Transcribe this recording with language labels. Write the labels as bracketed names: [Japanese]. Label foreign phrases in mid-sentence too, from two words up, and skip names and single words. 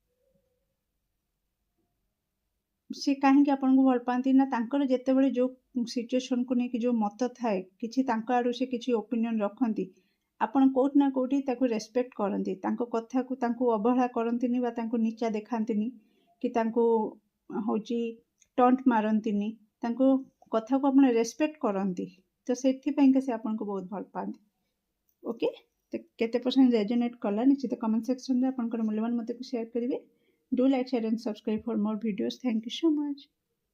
[Odia] ସେ କାହିଁକି ଆପଣଙ୍କୁ ଭଲ ପାଆନ୍ତି ନା, ତାଙ୍କର ଯେତେବେଳେ ଯେଉଁ ସିଚୁଏସନ୍କୁ ନେଇକି ଯେଉଁ ମତ ଥାଏ, କିଛି ତାଙ୍କ ଆଡ଼ୁ ସେ କିଛି ଓପିନିଅନ୍ ରଖନ୍ତି, ଆପଣ କେଉଁଠି ନା କେଉଁଠି ତାକୁ ରେସପେକ୍ଟ କରନ୍ତି, ତାଙ୍କ କଥାକୁ ତାଙ୍କୁ ଅବହେଳା କରନ୍ତିନି, ବା ତାଙ୍କୁ ନିଚା ଦେଖାନ୍ତିନି, କି ତାଙ୍କୁ ହେଉଛି ଟଣ୍ଟ ମାରନ୍ତିନି, ତାଙ୍କୁ କଥାକୁ ଆପଣ ରେସପେକ୍ଟ କରନ୍ତି। ତ ସେଥିପାଇଁକା ସେ ଆପଣଙ୍କୁ ବହୁତ ଭଲ ପାଆନ୍ତି। ଓକେ, ତ କେତେ [English] percent resonate [Odia] କଲା ନିଶ୍ଚିତ [English] comment sectionରେ [Odia] ଆପଣଙ୍କର ମୂଲ୍ୟବାନ ମତକୁ ସେୟାର କରିବେ। [English] Do like, share and subscribe for more videos. Thank you so much.